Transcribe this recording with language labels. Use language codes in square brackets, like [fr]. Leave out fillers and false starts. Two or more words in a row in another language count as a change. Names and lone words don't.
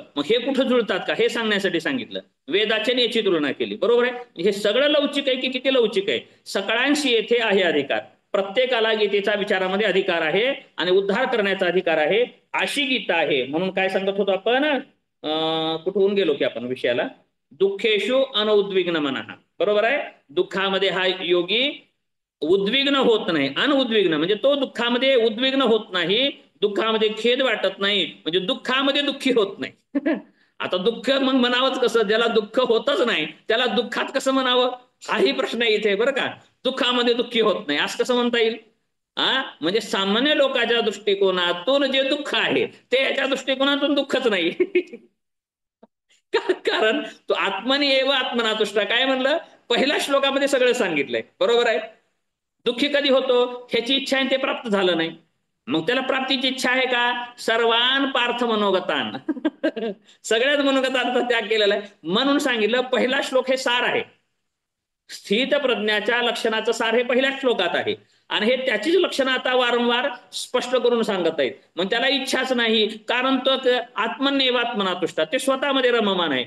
[mr] मग हे कुठं जुळतात का हे सांगण्यासाठी सांगितलं. वेदाच्या याची तुलना केली. बरोबर आहे. हे सगळं लवचिक आहे की किती लवचिक आहे? सकळांशी येथे आहे अधिकार. प्रत्येकाला गीतेचा विचारामध्ये अधिकार आहे आणि उद्धार करण्याचा अधिकार आहे, अशी गीता आहे. म्हणून काय सांगत होतो आपण, कुठून गेलो की आपण विषयाला, [sa] दुःखेषु अनउद्विग्न मनः. [mr] बरोबर आहे. दुःखामध्ये हा योगी उद्विग्न होत नाही. अनउद्विग्न म्हणजे तो दुःखामध्ये उद्विग्न होत नाही, दुःखामध्ये खेद वाटत नाही, म्हणजे दुःखामध्ये दुःखी होत नाही. आता दुःख मग म्हणावंच कसं? ज्याला दुःख होतच नाही त्याला दुःखात कसं म्हणावं, हाही प्रश्न इथे बरं का. दुःखामध्ये दुःखी होत नाही असं कसं म्हणता येईल? म्हणजे सामान्य लोकांच्या दृष्टिकोनातून जे दुःख आहे ते याच्या दृष्टिकोनातून दुःखच नाही. कारण तो [sa] आत्मनी एव आत्मनातुष्ट [mr] काय म्हणलं पहिल्या श्लोकामध्ये सगळं सांगितलंय. बरोबर आहे. दुःखी कधी होतो? ह्याची इच्छा आहे ते प्राप्त झालं नाही. मग त्याला प्राप्तीची इच्छा आहे का? [sa] सर्वान पार्थ मनोगतान. [mr] सगळ्याच मनोगतांचा त्याग केलेला आहे. म्हणून सांगितलं पहिला श्लोक हे सार आहे. स्थित प्रज्ञाच्या लक्षणाचं सार हे पहिल्या श्लोकात आहे आणि हे त्याचीच लक्षणं आता वारंवार स्पष्ट करून सांगत आहेत. मग त्याला इच्छाच नाही, कारण तो आत्मनेवात्मनातुष्ट, ते स्वतःमध्ये रममान आहे.